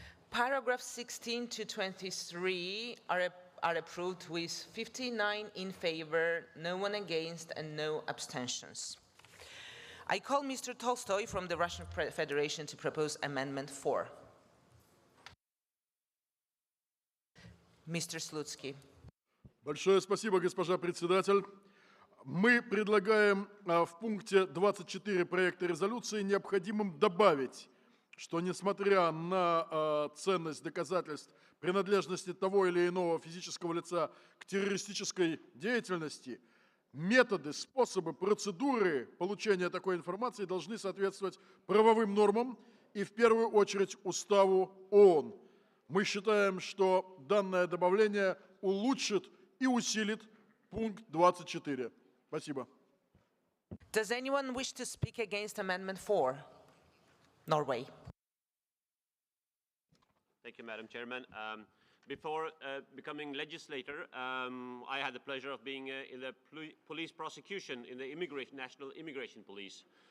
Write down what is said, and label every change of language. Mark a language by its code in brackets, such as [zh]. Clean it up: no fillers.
[en] Paragraphs 16 to 23 are approved with 59 in favor, no one against, and no abstentions. I call Mr. Tolstoy from the Russian Federation to propose Amendment 4. Mr. Slutsky. [ru] Большое спасибо, госпожа председатель. Мы предлагаем в пункте 24 проекта резолюции необходимым добавить, что несмотря на ценность доказательств принадлежности того или иного физического лица к террористической деятельности, методы, способы, процедуры получения такой информации должны соответствовать правовым нормам и в первую очередь Уставу ООН. Мы считаем, что данное добавление улучшит и усилит пункт 24. Спасибо. [en] Does anyone wish to speak against Amendment 4? Norway. Thank you, Madam Chairman. Before becoming legislator, I had the pleasure of being in the police prosecution in the National Immigration Police.